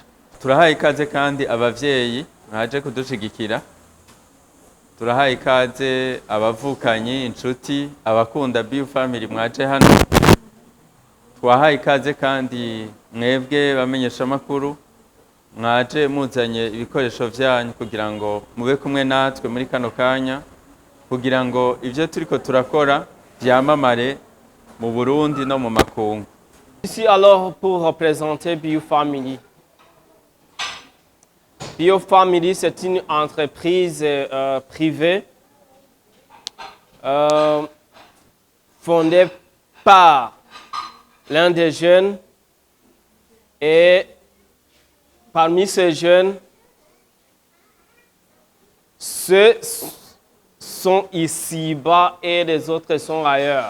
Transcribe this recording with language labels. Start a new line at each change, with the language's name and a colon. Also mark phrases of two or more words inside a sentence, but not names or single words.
Rundi: Turahaye ikaze kandi abavyeyi mwaje kudushigikira, turahaye ikaze abavukanyi, inshuti, abakunda BU Family mwaje hano, twahaye ikaze kandi mwebwe bamenyesha makuru mwaje muzanye ibikoresho vyanyu kugira ngo mube kumwe natwe muri kano kanya, kugira ngo ivyo turiko turakora vyamamare mu Burundi no mu makungu.
French: Ici alors pour représenter BU Family. BU Family, c'est une entreprise privée fondée par l'un des jeunes, et parmi ces jeunes, ceux sont ici-bas et les autres sont ailleurs.